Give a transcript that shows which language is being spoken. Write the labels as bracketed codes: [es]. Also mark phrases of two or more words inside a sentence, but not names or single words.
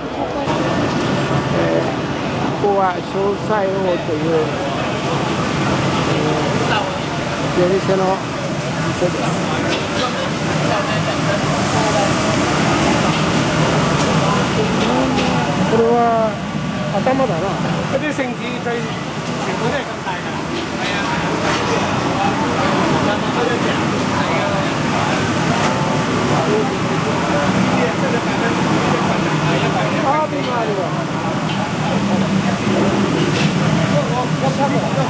[ja] ここは小菜王という、出店の店です。これは頭だな。 [yue] 嗰啲聖子最全部都係咁大㗎。係啊。啊，邊個啊？呢個？我差唔多。